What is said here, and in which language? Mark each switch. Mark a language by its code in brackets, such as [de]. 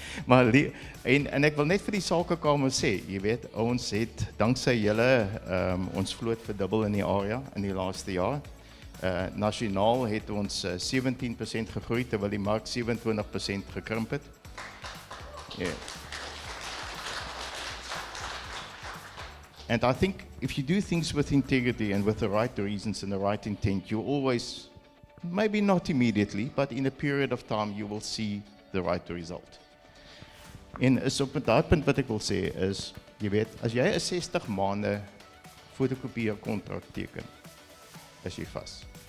[af] Maar en ek wil net vir die sakekamer sê, jy weet, ons het danksy julle ons vloot verdubbel in die area in die laaste jaar. Nasionaal het ons 17% gegroei terwyl die mark 27% gekrimp het. [en] Yeah. And I think if you do things with integrity and with the right reasons and the right intent, you always, maybe not immediately, but in a period of time, you will see the right result. [af] En is op daai punt wat ek wil sê is, jy weet, as jy 'n 60 maande fotokopieer kontrak teken, is jy vas.